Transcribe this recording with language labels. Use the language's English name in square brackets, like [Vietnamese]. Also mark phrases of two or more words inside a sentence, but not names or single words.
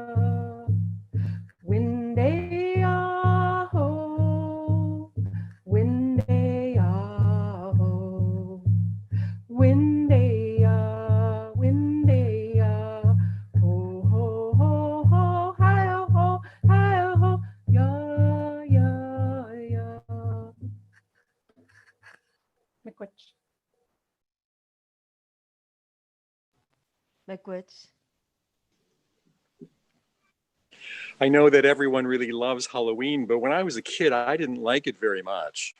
[Ojibwa] Winde-ah-ho, winde-ah-ho, winde-ah, winde-ah, ho, ho, ho, ho, hi-oh-ho, hi-oh-ho, ya, ya, ya. Miigwech. Miigwech. [English] I know that everyone really loves Halloween, but when I was a kid, I didn't like it very much.